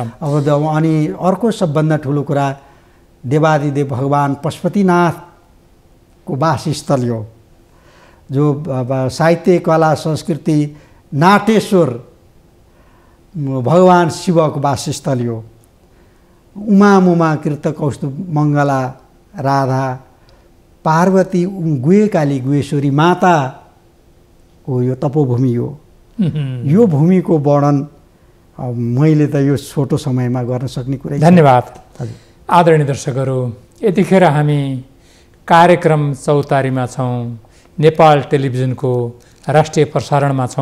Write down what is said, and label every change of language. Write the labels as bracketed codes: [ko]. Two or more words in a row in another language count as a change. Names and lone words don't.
[ne] अब अनि अर्को सबभन्दा ठुलो कुरा देवादिदेव भगवान पशुपतिनाथको वासस्थल हो, जो साहित्य कला संस्कृति नाटेश्वर भगवान शिवको वासस्थल हो। उमा कृत कौस्तुभ मङ्गला राधा पार्वती गुहेकाली गुहेश्वरी माताको यो तपोभूमि हो। यो भूमिको वर्णन मैले त यो छोटो समयमा गर्न सक्ने कुरा। धन्यवाद। आदरणीय दर्शकहरू, यतिखेर हामी कार्यक्रम चौतारीमा छौँ। नेपाल टेलिभिजनको राष्ट्रिय प्रसारणमा छौँ।